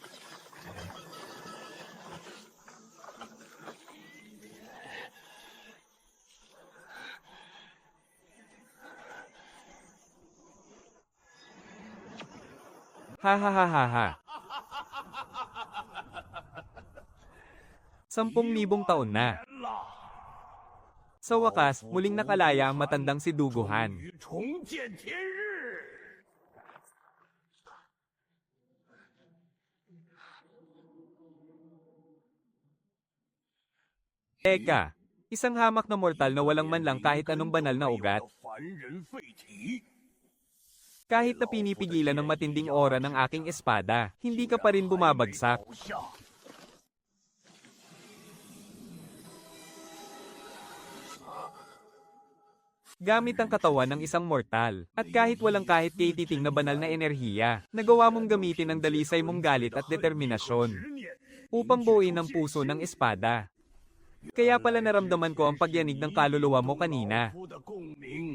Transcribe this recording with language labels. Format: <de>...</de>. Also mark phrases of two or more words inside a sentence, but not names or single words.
<tl>Ha ha ha ha ha. 10,000 taon na. Sa wakas, muling nakalaya ang matandang si Duguhan.</tl> <zh>于重见天日。</zh> <tl>Eka, isang hamak na mortal na walang man lang kahit anong banal na ugat.</tl> <zh>凡人废体，</zh> <tl>Kahit na pinipigilan ng matinding aura ng aking espada, hindi ka pa rin bumabagsak.</tl> <zh>朝下</zh> <tl>Gamit ang katawan ng isang mortal, at kahit walang kahit kay-titing na banal na enerhiya, nagawa mong gamitin ang dalisay mong galit at determinasyon</tl> <zh>10年，</zh> <tl>upang buuin ang puso ng espada. Kaya pala naramdaman ko ang pagyanig ng kaluluwa mo kanina.</tl> <zh>夫的共鸣。</zh>